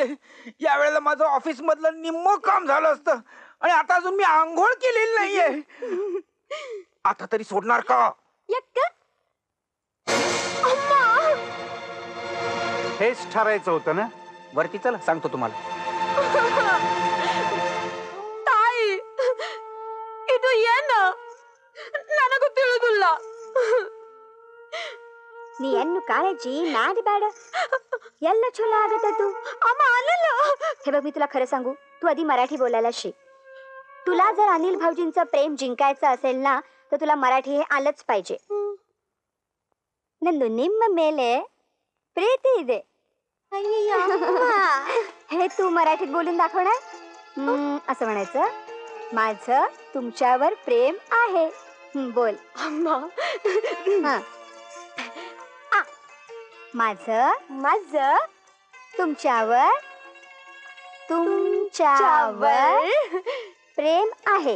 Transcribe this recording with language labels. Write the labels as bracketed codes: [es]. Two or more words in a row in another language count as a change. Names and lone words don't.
[mr] या वेळेला माझं ऑफिस मधलं निम्म काम झालं असतं आणि आता अजून मी आंघोळ केलेली नाहीये. आता तरी सोडणार का? हेच ठरायचं होतं ना. वरती चला, सांगतो तुम्हाला. [kn] ತಾಯಿ, ಇದು ಏನು? ನನಗೂ ತಿಳಿದಿಲ್ಲ. ನೀ ಎನ್ನು ಕಾಳಜಿ ಮಾಡಬೇಡ, ಎಲ್ಲ ಚಲೋ ಆಗತ್ತದು. [mr] अम्मा अनिल, हे बघ मी तुला खरं सांगू, तू आधी मराठी बोलायला शिक. तुला जर अनिल भाऊजींचं प्रेम जिंकायचं असेल ना, तर तुला मराठी हे आलंच पाहिजे. [kn] ನಂದು ನಿಮ್ಮ ಮೇಲೆ प्रीती ಇದೆ. [mr] हे तू मराठीत बोलून दाखवणार. असं म्हणायचं, माझं तुमच्यावर प्रेम आहे. बोल. माझं माझं तुमच्यावर प्रेम आहे.